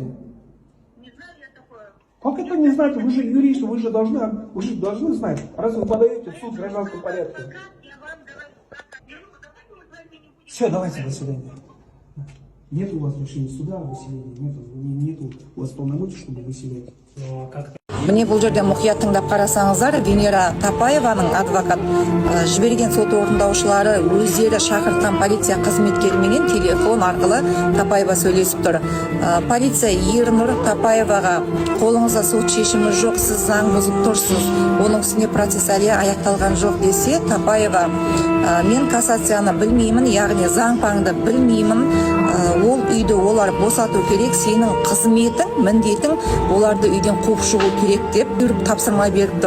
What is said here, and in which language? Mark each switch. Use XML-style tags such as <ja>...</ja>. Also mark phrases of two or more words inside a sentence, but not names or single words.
<ru>Не знаю я такое. Как это не знаете? Вы же юрист, вы же должны знать. Раз вы подаете в суд в гражданском порядке. Все, давайте, до свидания. Нет у вас решения суда о выселении, нету у вас полномочий, чтобы выселять.</ru> <kk>Міне бұл жерде мұқият тыңдап қарасаңыздар, Венера Тапаеваның адвокат жіберген сот орындаушылары өздері шақыртқан полиция қызметкеріменен телефон арқылы Тапаева сөйлесіп тұр. Полиция Ернұр Тапаеваға қолыңызда сот шешімі жоқ, сіз заң бұзып тұрсыз, оның үстіне процесс әлі аяқталған жоқ десе, Тапаева мен кассацияны білмеймін, яғни заң паңды білмеймін, ол үйді олар босату керек, сенің қызметің, міндетің оларды үйден қуып шығу керек деп тапсырма беріп тұр.</kk>